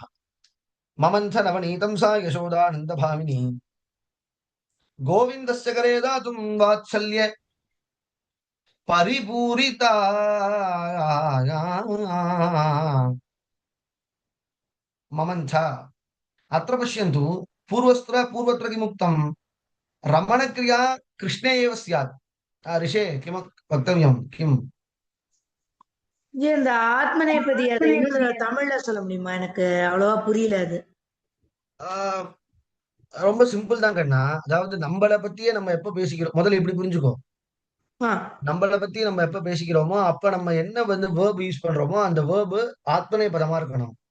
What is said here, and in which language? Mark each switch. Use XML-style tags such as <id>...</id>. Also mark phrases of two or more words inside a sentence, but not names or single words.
<sa>ममन्थ नवनीतं सा यशोदानन्दभामिनी गोविन्दस्य करे दातुं वात्सल्य परिपूरिता। ममन्थ अत्र पश्यन्तु, पूर्वत्र किमुक्तं, रमणक्रिया कृष्णे एव स्यात्। ऋषे किम वक्तव्यं किम्?</sa> <ta>இந்த ஆத்மநேபதி அதை இன்னொரு தமிழ்ல சொல்ல முடியுமா? எனக்கு அவ்வளவா புரியல அது. ரொம்ப சிம்பிள் தான் கண்ணா. அதாவது நம்மளை பத்தியே நம்ம எப்ப பேசிக்கிறோம், முதல்ல இப்படி புரிஞ்சுக்கோ. நம்மளை பத்தி நம்ம எப்ப பேசிக்கிறோமோ அப்ப நம்ம என்ன</ta> <en>verb use</en> <ta>பண்றோமோ அந்த வேர்பு ஆத்மனை பதமா இருக்கணும்.</ta>